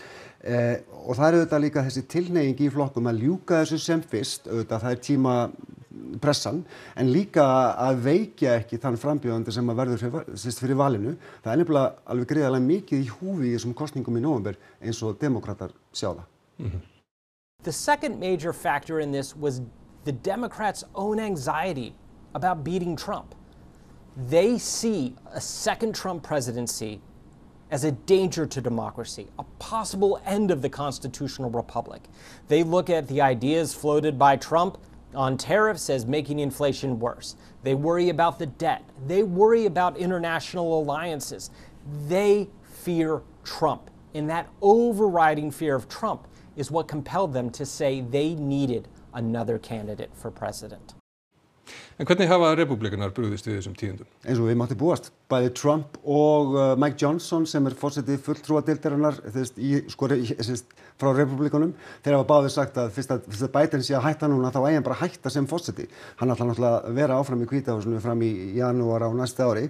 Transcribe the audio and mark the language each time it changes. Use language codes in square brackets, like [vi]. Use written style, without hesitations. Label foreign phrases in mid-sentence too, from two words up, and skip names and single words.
[is] Og það er auðvitað líka þessi tilhneiging í flokkum að ljúka þessu sem fyrst, auðvitað það er tímapressan, en líka að veikja ekki þann frambjóðandi sem að verður fyrir valinu. Það er nefnilega alveg gríðarlega mikið í húfi í þessum kosningum í nóvember eins og demókratar sjá það. [en] The second major factor in this was the Democrats' own anxiety about beating Trump. They see a second Trump presidency as a danger to democracy, a possible end of the constitutional republic. They look at the ideas floated by Trump on tariffs as making inflation worse. They worry about the debt. They worry about international alliances. They fear Trump. And that overriding fear of Trump is what compelled them to say they needed another candidate for president. [is] En hvernig hafa repúblikanar brugðist við þessum tíðindum? Eins og við mátti búast. Bæði Trump og Mike Johnson sem er forseti fulltrúadeildarinnar frá repúblikunum, þeir hafa báðir sagt að fyrst að Biden sé að hætta núna þá eigi hann bara að hætta sem forseti. Hann ætlar náttúrulega að vera áfram í Hvíta húsinu fram í janúar á næsta ári.